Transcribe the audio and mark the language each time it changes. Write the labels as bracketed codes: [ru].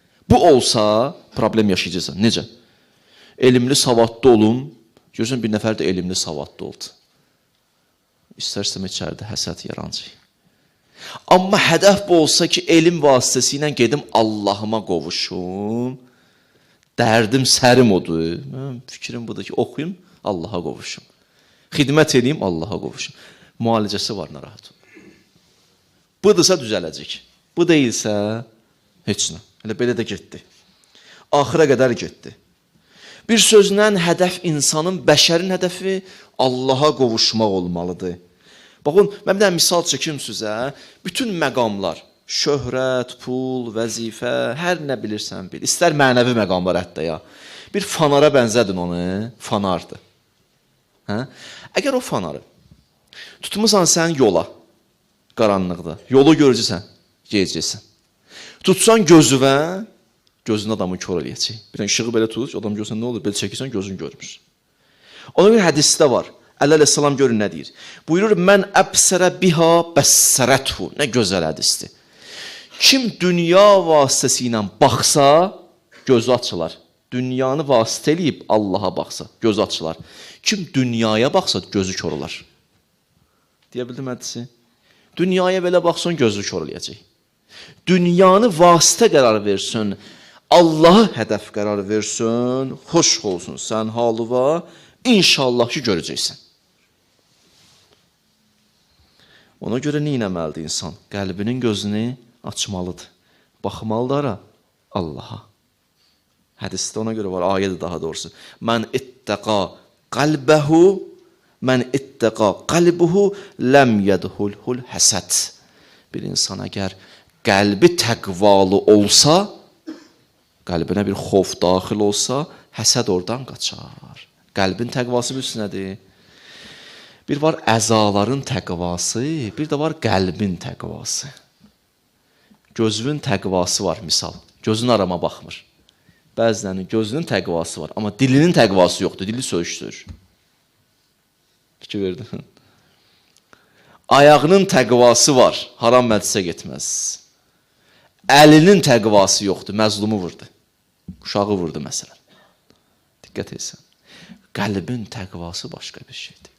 [az] Bu olsa, problem yaşayacaqsan. Necə? Elmli, savadlı olum. Görürsən, bir nəfər də elmli, savadlı oldu. İstərsəm içəridə həsəd yarancaq. Amma hədəf bu olsa ki, elm vasitəsilə gedim Allahıma qovuşum. Dərdim sərim odur. Fikrim budur ki, oxuyum, Allaha qovuşum. Xidmət edeyim, Allaha qovuşum. Müalicəsi var, narahat olun. Budursa düzələcək. Bu deyilsə, heç nə. Elə belə də getdi. Axıra qədər getdi. Bir sözlə hədəf insanın, bəşərin hədəfi Allaha qovuşmaq olmalıdır. Baxın, mən bir dənə misal çəkim sizə. Bütün məqamlar, şöhrət, pul, vəzifə, hər nə bilirsən bil. İstər mənəvi məqamlar hətta ya. Bir fanara bənzədin onu, fanardır. Hə? Əgər o fanarı tutmusan sən yola, qaranlıqda, yolu görəcəksən, gedəcəksən. Tutsan gözüvə, gözün adamı kör eləyəcək. Bir işığı belə tut, adam görsən nə olur, belə çəkirsən, gözün görmür. Ona bir hədisdə var. Əleyhissalam görün nə deyir. Buyurur, [ar] mən əbsərə biha bəssərəthu. [az] Nə gözəl hədisdir. Kim dünya vasitəsi ilə baxsa, gözü açılar. Dünyanı vasitə eləyib Allaha baxsa, gözü açılar. Kim dünyaya baxsa, gözü kör olar. Deyə bildim hədisi? Dünyaya belə baxsan, gözü kör eləyəcək. Dünyanı vasitə qərar versin, Allahı hədəf qərar versin, xoş olsun sən halıva, inşallah ki, görəcəksən. Ona görə nə etməlidir insan? Qəlbinin gözünü açmalıdır. Baxmalıdır Allaha. Hədisdə ona görə var, ayədir daha doğrusu. [ar] Mən ittəqa qalbəhu, mən ittəqa qalbuhu, ləm yədhulhul həsəd. [az] Bir insan əgər qəlbi təqvalı olsa, qəlbinə bir xof daxil olsa, həsəd oradan qaçar. Qəlbin təqvası üstünədir. Bir var əzaların təqvası, bir də var qəlbin təqvası. Gözünün təqvası var, misal. Gözün arama baxmır. Bəzilərinin gözünün təqvası var, amma dilinin təqvası yoxdur, dili söyüşdür. Fikir verdim. Ayağının təqvası var, haram məclisə getməz. Əlinin təqvası yoxdur, məzlumu vurdu. Uşağı vurdu, məsələn. Diqqət etsən. Qəlbin təqvası başqa bir şeydir.